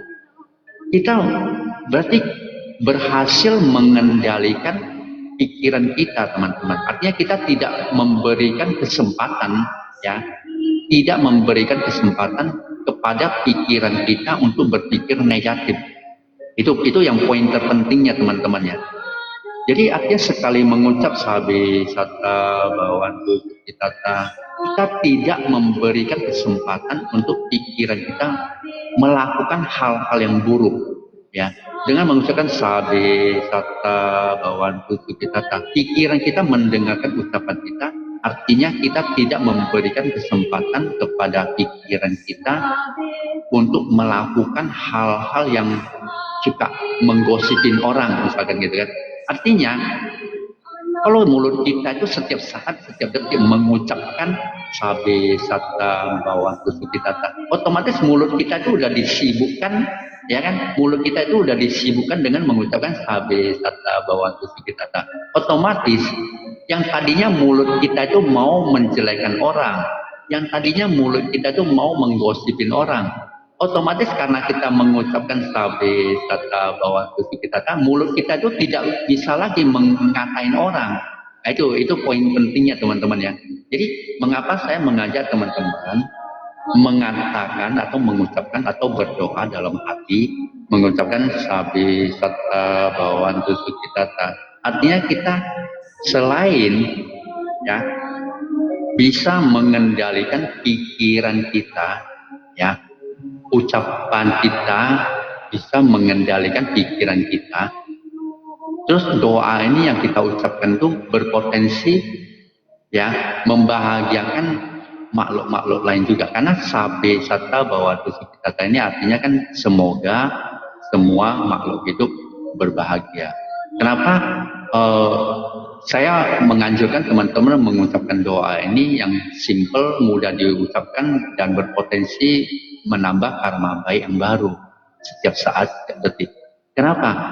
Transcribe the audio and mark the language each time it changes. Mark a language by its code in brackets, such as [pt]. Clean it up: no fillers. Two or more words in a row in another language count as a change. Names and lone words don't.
[id] Kita berarti berhasil mengendalikan pikiran kita, teman-teman. Artinya kita tidak memberikan kesempatan, ya, tidak memberikan kesempatan kepada pikiran kita untuk berpikir negatif. Itu yang poin terpentingnya, teman-teman ya. Jadi artinya sekali mengucap [pi] sabe sata bawantu sukitata, [id] kita tidak memberikan kesempatan untuk pikiran kita melakukan hal-hal yang buruk. Ya, dengan mengucapkan [pi] sabe sata bawantu sukitata, [id] pikiran kita mendengarkan ucapan kita, artinya kita tidak memberikan kesempatan kepada pikiran kita untuk melakukan hal-hal yang suka menggosipin orang, misalkan gitu kan. Artinya kalau mulut kita itu setiap saat, setiap detik mengucapkan [pi] sabe sata bawantu sukitata, [id] otomatis mulut kita itu udah disibukkan, ya kan? Mulut kita itu udah disibukkan dengan mengucapkan [pi] sabe sata bawantu sukitata. [id] Otomatis yang tadinya mulut kita itu mau menjelekan orang, yang tadinya mulut kita itu mau menggosipin orang, otomatis karena kita mengucapkan [pi] sabe sata bawantu sukitata, [id] mulut kita itu tidak bisa lagi mengatain orang. Nah, itu poin pentingnya, teman-teman ya. Jadi mengapa saya mengajak teman-teman mengatakan atau mengucapkan atau berdoa dalam hati, mengucapkan [pi] sabe sata bawantu sukitata. [id] Artinya kita selain ya bisa mengendalikan pikiran kita, ya, ucapan kita bisa mengendalikan pikiran kita. Terus doa ini yang kita ucapkan itu berpotensi ya membahagiakan makhluk-makhluk lain juga, karena [pi] sabe sata bawantu sukitata [id] ini artinya kan semoga semua makhluk hidup berbahagia. Kenapa saya menganjurkan teman-teman mengucapkan doa ini yang simple, mudah diucapkan, dan berpotensi menambah karma baik yang baru setiap saat, setiap detik.